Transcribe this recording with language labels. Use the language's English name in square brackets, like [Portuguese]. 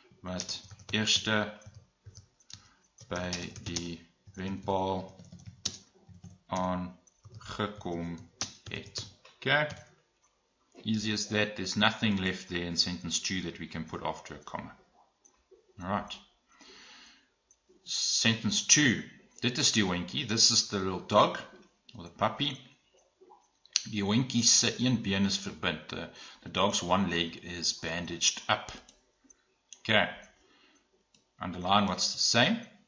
[Afrikaans] Wat eerste by die wenpaal aangekom het. [English] Okay, easy as that. There's nothing left there in sentence 2 that we can put after a comma. Alright. Sentence 2. [Afrikaans] Dit is die hondjie. [English] This is the little dog or the puppy. [Afrikaans] Die hondjie se een been is verbind. [English] The dog's one leg is bandaged up. Okay. Underline what's the same.